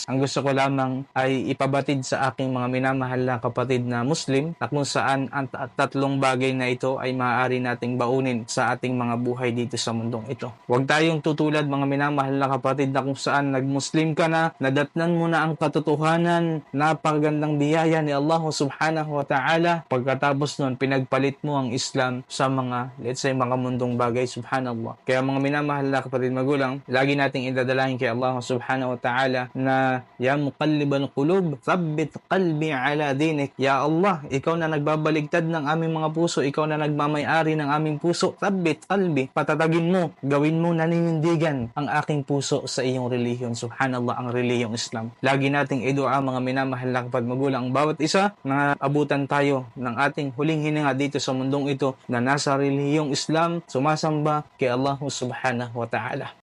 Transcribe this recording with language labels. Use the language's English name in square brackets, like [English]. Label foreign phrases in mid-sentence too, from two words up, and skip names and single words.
[Filipino] Ang gusto ko lamang ay ipabatid sa aking mga minamahal na kapatid na Muslim na kung saan ang tatlong bagay na ito ay maaari nating baunin sa ating mga buhay dito sa mundong ito. Huwag tayong tutulad mga minamahal na kapatid na kung saan nag-Muslim ka na, nadatnan mo na ang katotohanan, napakagandang biyaya ni Allah [Arabic] سبحانه وتعالى, [Filipino] pagkatapos nun pinagpalit mo ang Islam sa mga, [English] let's say, [Filipino] mga mundong bagay. Subhanallah. Kaya mga minamahal na kapatid magulang, lagi nating idadalangin kay Allah [Arabic] سبحانه وتعالى [Filipino] na [Arabic] يا مقلب القلوب ثبت قلبي على دينك. يا الله, [Filipino] ikaw na nagbabaligtad ng aming mga puso, ikaw na nagmamay-ari ng aming puso, [Arabic] ثبت قلبي, [Filipino] patatagin mo, gawin mo naninindigan ang aking puso sa iyong relihiyon. Subhanallah, ang relihiyong Islam. Lagi nating idua mga minamahal na kapatid magulang, bawat isa na abutan tayo ng ating huling hininga dito sa mundong ito na nasa relihiyong Islam, sumasamba kay Allah [Arabic] سبحانه وتعالى.